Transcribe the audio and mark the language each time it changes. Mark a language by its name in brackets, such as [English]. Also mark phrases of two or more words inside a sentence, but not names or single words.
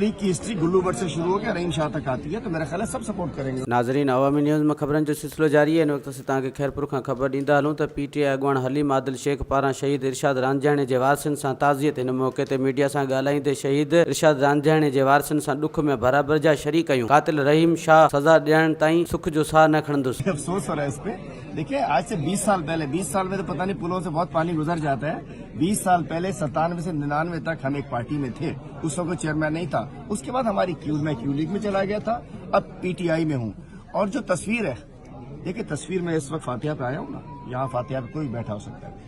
[Hindi] हिस्ट्री गुल्लू भट्ट से शुरू होकर रहीम शाह तक आती है, तो मेरा ख्याल है सब सपोर्ट करेंगे। [Sindhi] नाज़रीन, अवामी न्यूज़ में ख़बरनि जो सिलसिलो जारी है। इन वक़्त से तव्हांखे खैरपुर खां ख़बर ॾींदा हलूं त PTI अॻुवाण हलीम आदिल शेख पारां शहीद इरशाद रांझाणी जे वारसनि सां ताज़ियत। इन मौक़े ते मीडिया सां ॻाल्हाईंदे शहीद इरशाद रांझाणी जे वारसनि सां ॾुख में बराबरि जा शरीक आहियूं। कातिल रहीम शाह सज़ा ॾियण ताईं सुख जो साह न खणंदुसि। [Hindi] अफसोस हो रहा है इस पे। देखिए, आज से 20 साल पहले, 20 साल में तो पता नहीं पुलों से बहुत पानी गुजर जाता है। 20 साल पहले 97 से 99 तक हम एक पार्टी में थे, उस वक्त चेयरमैन नहीं था। उसके बाद हमारी मैं क्यू लीग में चला गया था, अब PTI में हूँ। और जो तस्वीर है, देखिए तस्वीर में इस वक्त फातिहा पे आया हूँ ना, यहाँ फातिहा पे कोई बैठा हो सकता है।